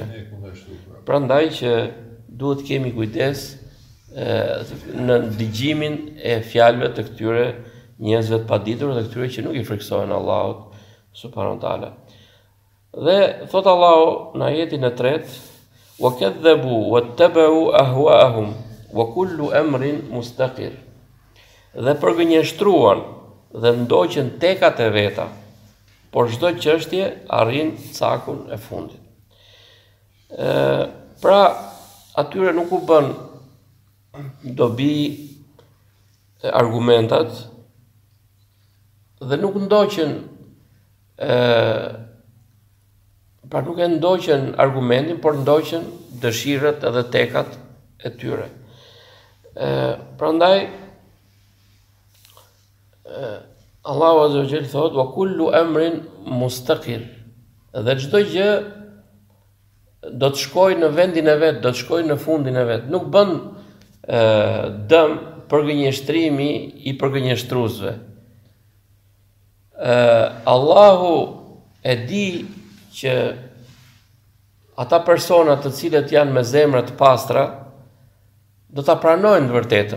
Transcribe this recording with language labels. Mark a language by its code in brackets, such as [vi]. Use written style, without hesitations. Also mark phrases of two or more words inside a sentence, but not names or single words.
[sq] Prandaj që duhet kemi kujdes në dëgjimin e fjalëve të këtyre njerëzve të paditur dhe këtyre që nuk i friksohen Allahut [ar] سبحانه وتعالى. [sq] Dhe thot Allahu në ajetin e 3, [ar] وكذبوا واتبعوا أهواءهم وكل أمر مستقر. [sq] Dhe përgënjeshtruan dhe ndoqën tekat e veta, por çdo çështje arrin cakun e fundit. Pra, atyre nuk u bën dobi argumentat dhe nuk ndoqën pra nuk e ndoqën argumentin, por ndoqën dëshirët edhe tekat e tyre. Prandaj Allahu [ar] عز وجل [sq] thot [ar] وكل أمر مستقر. [sq] Dhe çdo gjë do të shkojë në vendin e vet, do të shkojë në fundin e vet. Nuk bën dëm përgënjeshtrimi i përgënjeshtruesve. Allahu e di që ata persona të cilët janë me zemra të pastra do ta pranojnë të vërtetën.